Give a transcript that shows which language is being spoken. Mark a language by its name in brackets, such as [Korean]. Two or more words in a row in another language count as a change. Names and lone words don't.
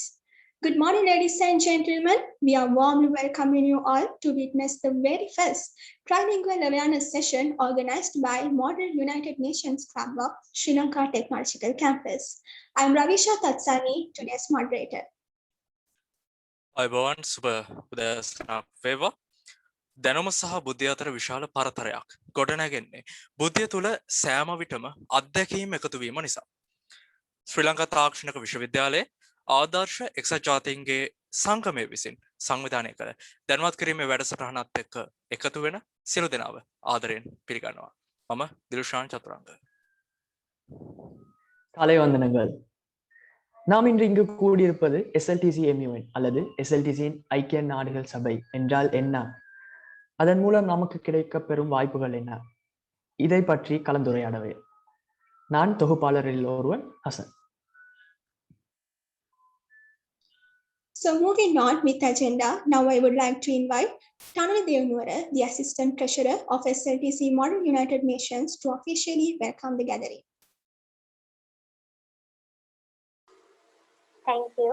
[English] Good morning, ladies and gentlemen. We are warmly welcoming you all to witness the very first trilingual awareness session organized by Model United Nations Club of Sri Lanka Technological Campus. I am Ravisha Tatsani, today's moderator. [Sinhala] අයිබෝවන් සුබ උදෑසනක් වේවා. දැනුම සහ බුද්ධිය අතර විශාල පරතරයක් ගොඩනැගෙන්නේ බුද්ධිය තුළ සෑම විටම අත්දැකීම් එකතු වීම නිසා. ශ්‍රී ලංකා තාක්ෂණික විශ්වවිද්‍යාලයේ ආදර්ශ එක්සත් ජාතීන්ගේ සංගමය විසින් සංවිධානය කළ දැනුවත් කිරීමේ වැඩසටහනත් එක්ක එකතු වෙන සියලු දෙනාව ආදරයෙන් පිළිගන්නවා. මම දිල්ෂාන් චතුරංග. [Tamil] காலை வந்தனங்கள். நாம் இன்று இங்கு கூடியிருப்பது SLTC MUN அல்லது SLTCயின் ஐக்கிய நாடுகள் சபை என்றால் என்ன, அதன் மூலம் நமக்கு கிடைக்க பெறும் வாய்ப்புகள் என்ன, இதை பற்றி கலந்துரையாடவே நான் தொகுப்பாளரில் ஒருவன் ஹசன். [English] So moving on with agenda, now I would like to invite Nabade Wewa, the Assistant Treasurer of SLTC Model United Nations, to officially welcome the gathering. Thank you.